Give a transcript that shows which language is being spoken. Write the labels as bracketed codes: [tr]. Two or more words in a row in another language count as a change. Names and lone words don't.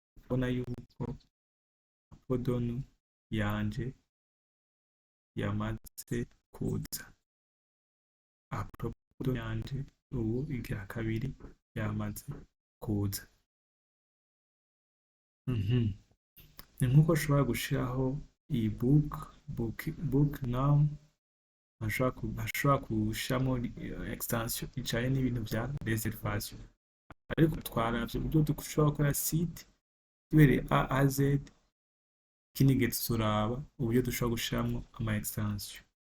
[rn] urabona yuko apodonu yanje yamaze kuza, apodonu yanje ubu igira kabiri yamaze kuza. Ni nkuko ushobora gushiraho iyi [en] book now, [rn] ashobora gushiramo extension ijanye n'ibintu vya reservation, ariko twaravye uburyo dushobora gukora site duhereye [fr] A à Z. [rn] Ikindi gihe tuzoraba uburyo dushobora gushiramwo ama extension.